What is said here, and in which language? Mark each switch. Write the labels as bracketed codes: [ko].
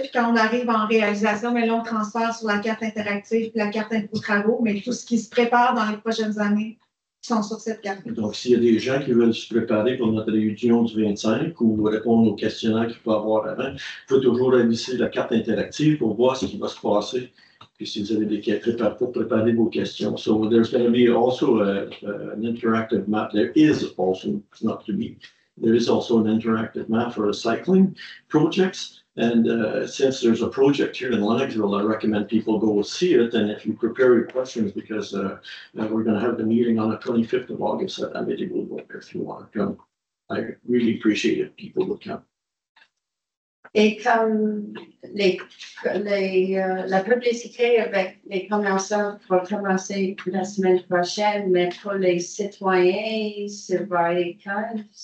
[fr] Puis quand on arrive en réalisation, mais là, on transfère sur la carte interactive puis la carte info-travaux, mais tout ce qui se prépare dans les prochaines années sont sur cette carte. Donc, s'il y a des gens qui veulent se préparer pour notre réunion du 25 ou répondre aux questionnaires qu'il peut avoir avant, il faut toujours avisser la carte interactive pour voir ce qui va se passer. Puis si vous avez des questions, pour préparer vos questions. [en] So there's going to be also an interactive map. There is also, not to be, there is also an interactive map for cycling projects. And since there's a project here in Lennoxville, I recommend people go see it. And if you prepare your questions, because we're going to have the meeting on the 25th of August at Amity-Beaudoin if you want to come. I really appreciate it. People will come. [fr] Et comme la publicité avec les commerçants va commencer la semaine prochaine, mais pour les citoyens, ça va être quand?